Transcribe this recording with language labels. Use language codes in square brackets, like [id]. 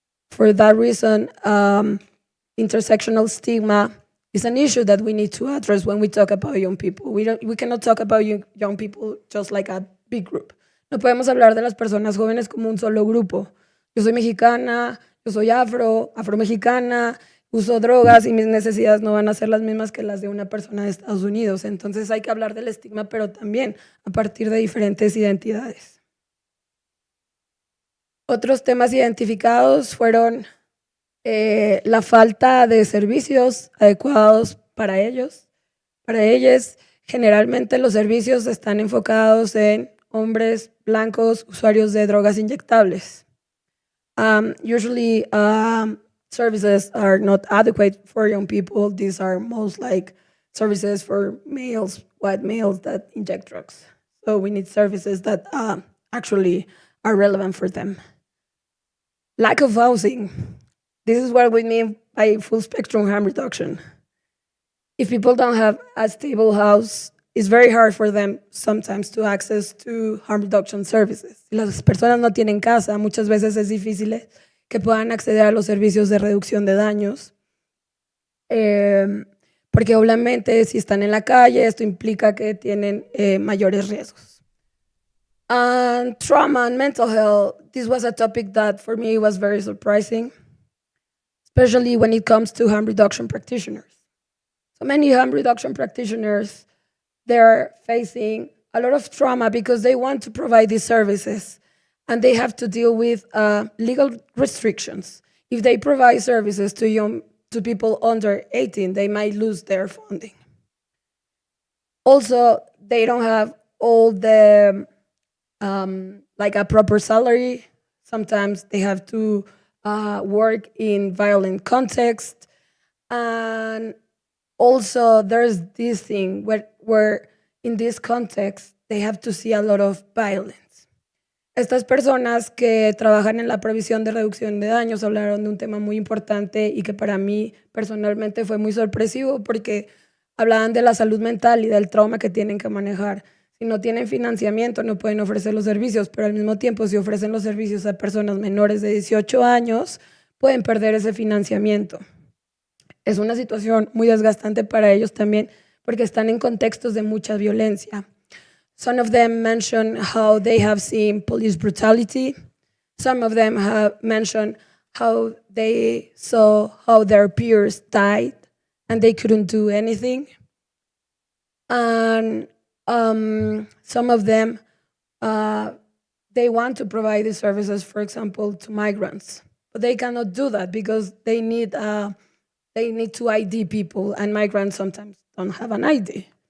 [en] For that reason, intersectional stigma is an issue that we need to address when we talk about young people. We cannot talk about young people just like a big group. [es] No podemos hablar de las personas jóvenes como un solo grupo. Yo soy mexicana, yo soy afromexicana, uso drogas y mis necesidades no van a ser las mismas que las de una persona de Estados Unidos. Entonces hay que hablar del estigma, pero también a partir de diferentes identidades. Otros temas identificados fueron la falta de servicios adecuados para ellos. Para ellos, generalmente los servicios están enfocados en hombres blancos, usuarios de drogas inyectables. [en] Usually, services are not adequate for young people. These are most like services for males, white males that inject drugs. So we need services that actually are relevant for them. Lack of housing. This is what we mean by full spectrum harm reduction. If people don't have a stable house, it's very hard for them sometimes to access to harm reduction services. [es] Si las personas no tienen casa, muchas veces es difícil que puedan acceder a los servicios de reducción de daños. Porque obviamente si están en la calle, esto implica que tienen mayores riesgos. [en] And trauma and mental health, this was a topic that for me was very surprising, especially when it comes to harm reduction practitioners. So many harm reduction practitioners, they're facing a lot of trauma because they want to provide these services and they have to deal with legal restrictions. If they provide services to people under 18, they might lose their funding. Also, they don't have all the, like a proper salary. Sometimes they have to work in violent context. And also, there's this thing where in this context, they have to see a lot of violence. [es] Estas personas que trabajan en la previsión de reducción de daños hablaron de un tema muy importante y que para mí personalmente fue muy sorpresivo porque hablaban de la salud mental y del trauma que tienen que manejar. Si no tienen financiamiento, no pueden ofrecer los servicios, pero al mismo tiempo, si ofrecen los servicios a personas menores de 18 años, pueden perder ese financiamiento. Es una situación muy desgastante para ellos también porque están en contextos de mucha violencia. [en] Some of them mention how they have seen police brutality. Some of them have mentioned how they saw how their peers died and they couldn't do anything. And some of them, they want to provide these services, for example, to migrants, but they cannot do that because they need to ID people, and migrants sometimes don't have an ID.